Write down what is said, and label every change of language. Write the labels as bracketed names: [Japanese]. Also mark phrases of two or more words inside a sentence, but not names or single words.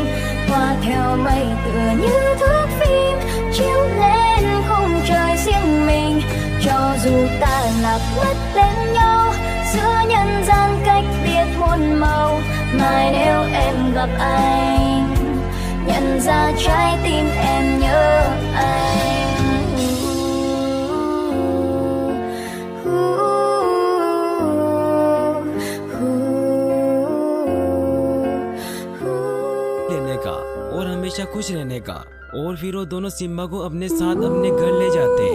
[Vietnamese] Hoa theo mây tựa như thước phim, chiếu lên khung trời riêng mình. Cho dù ta lạc mất bên nhau, giữa nhân gian cách biệt muôn màu. Mai nếu em gặp anh, nhận ra trái tim em nhớ anh. [Hindi] लेने का और हमेशा खुश रहने का। और फिर वो दोनों सिम्बा को अपने साथ अपने घर ले जाते हैं।